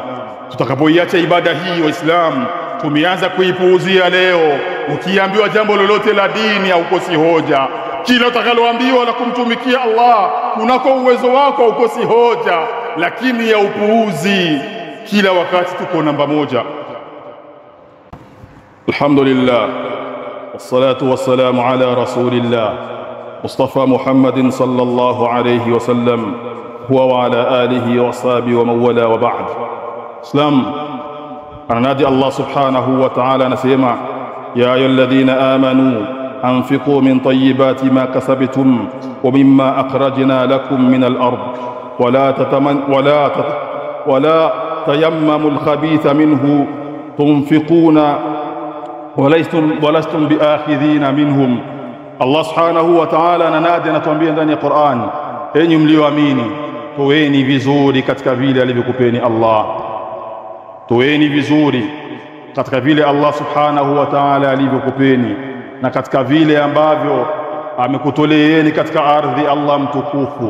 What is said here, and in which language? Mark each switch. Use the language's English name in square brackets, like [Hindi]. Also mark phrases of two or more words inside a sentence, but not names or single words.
[Swahili] Tutakapoiacha ibada hii Waislamu, tumeanza kuipuuzia leo. Ukiambiwa jambo lolote la dini haukosi hoja. Kila utakaloambiwa na kumtumikia Allah kunako uwezo wako haukosi hoja, lakini ya upuuzi kila wakati tuko namba moja. [Arabic] الحمد لله والصلاة والسلام على رسول الله مصطفى محمد صلى الله عليه وسلم وعلى آله وصحبه ومن والاه وبعد. Islam, anadi Allah سبحانه وتعالى anasema, يا أيها الذين آمنوا أنفقوا من طيبات ما كسبتم ومما أخرجنا لكم من الأرض ولا تيمموا الخبيث منه تنفقون ولستم بآخذين منهم. [Swahili] Allah [Arabic] سبحانه وتعالى [Swahili] ananadi, anatuambia ndani ya Qur'an, enyi mlioamini, toeni vizuri katika vile alivyokupeni Allah. Toeni vizuri katika vile Allah [Arabic] سبحانه وتعالى [Swahili] alivyokupeni na katika vile ambavyo amekutoleeni katika ardhi Allah mtukufu.